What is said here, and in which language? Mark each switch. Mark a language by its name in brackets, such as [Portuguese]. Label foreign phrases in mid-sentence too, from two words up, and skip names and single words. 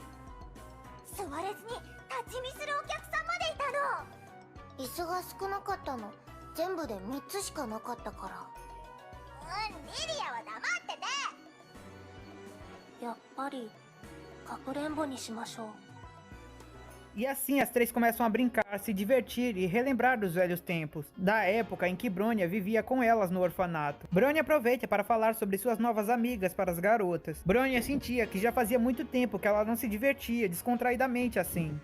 [Japanese] 座れずに立ち見するお客さんまでいたの。椅子が少なかったの。全部で3つしかなかったから。リリアは黙ってて。やっぱりかくれんぼにしましょう。 [Portuguese] E assim as três começam a brincar, se divertir e relembrar dos velhos tempos, da época em que Bronya vivia com elas no orfanato. Bronya aproveita para falar sobre suas novas amigas para as garotas. Bronya sentia que já fazia muito tempo que ela não se divertia descontraidamente assim.